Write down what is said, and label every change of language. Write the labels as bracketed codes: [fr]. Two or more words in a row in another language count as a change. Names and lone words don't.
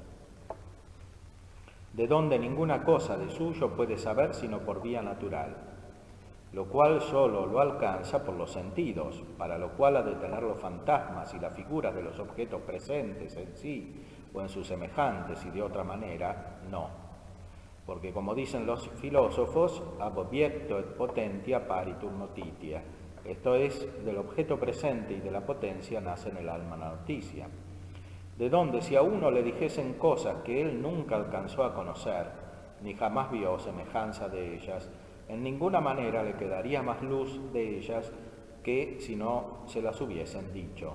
[es] de donde ninguna cosa de suyo puede saber sino por vía natural, lo cual sólo lo alcanza por los sentidos, para lo cual ha de tener los fantasmas y las figuras de los objetos presentes en sí o en sus semejantes, y de otra manera no. Porque como dicen los filósofos, [la] ab obiecto et potentia paritur notitia, [es] esto es, del objeto presente y de la potencia nace en el alma la noticia. De donde si a uno le dijesen cosas que él nunca alcanzó a conocer, ni jamás vio semejanza de ellas, en ninguna manera le quedaría más luz de ellas que si no se las hubiesen dicho.